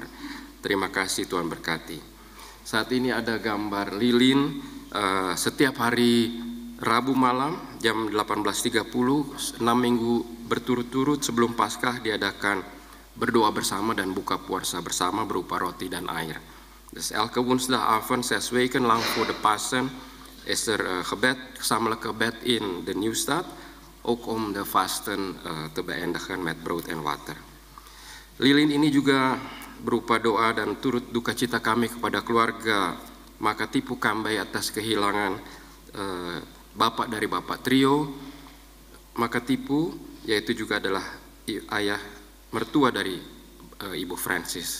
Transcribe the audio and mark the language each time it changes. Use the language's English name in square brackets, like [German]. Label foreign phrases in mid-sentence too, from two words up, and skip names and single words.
[Indonesian] Terima kasih, Tuhan berkati. Saat ini ada gambar lilin. Setiap hari Rabu malam jam 18.30 6 minggu berturut-turut sebelum Paskah diadakan berdoa bersama dan buka puasa bersama berupa roti dan air. [Dutch] Dus elke woensdagavond 6 weken lang voor de Pasen is gebed, gezamenlijk gebed in de Nieuwstad, ook om de vasten te beëindigen met brood en water. [Indonesian] Lilin ini juga berupa doa dan turut duka cita kami kepada keluarga Makatipu Kambay atas kehilangan bapak dari Bapak Trio Makatipu, yaitu juga adalah ayah mertua dari Ibu Francis.